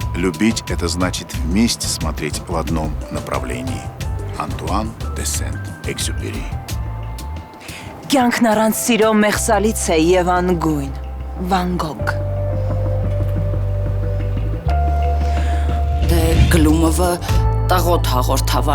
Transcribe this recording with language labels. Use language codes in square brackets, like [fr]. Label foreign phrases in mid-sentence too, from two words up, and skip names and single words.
[ru] Любить – это значит вместе смотреть в одном направлении. [hy] Անտուան դե Սենտ-Էքզյուպերի Կյանքն առանց սիրո մեղսալից է եւ անգույն, Վան Գոգ։ Դե Գլումովը տաղոտ հաղորդավար